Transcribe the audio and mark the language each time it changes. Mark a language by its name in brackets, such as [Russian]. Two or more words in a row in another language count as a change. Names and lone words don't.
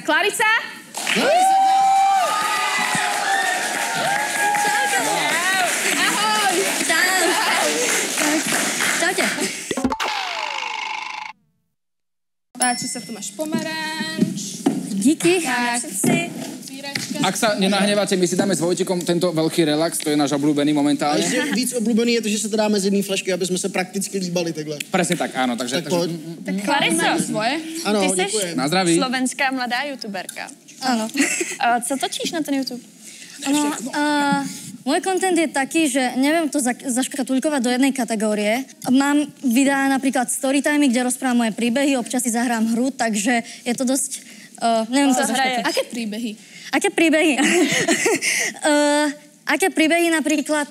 [Slovak] Klarica? Ahoj! Čaute. Páči sa, tu máš pomaranč. [Czech] Díky. [Slovak] Tak, Ak sa nenahneváte, my si dáme s Vojtikom tento veľký relax, to je náš obľúbený momentálne. A [Czech] ještě víc oblúbený je to, že se to dáme z jedné flašky, aby jsme se prakticky líbali takhle. [Slovak] Presne tak, áno. Takže, [Czech] Tak pojď. Klariso, svoje. Ano, ty jsi děkuji. Na zdraví. slovenská mladá youtuberka. [Slovak] Áno. [Czech] Co točíš na ten YouTube? [Slovak] No, môj content je taký, že neviem to zaškatulkovať do jednej kategórie. Mám videá napríklad storytimey, kde rozprávam moje príbehy, občas si zahrám hru, takže je to dosť... neviem to zaškatulkovať. Aké príbehy? Aké príbehy? Aké príbehy napríklad...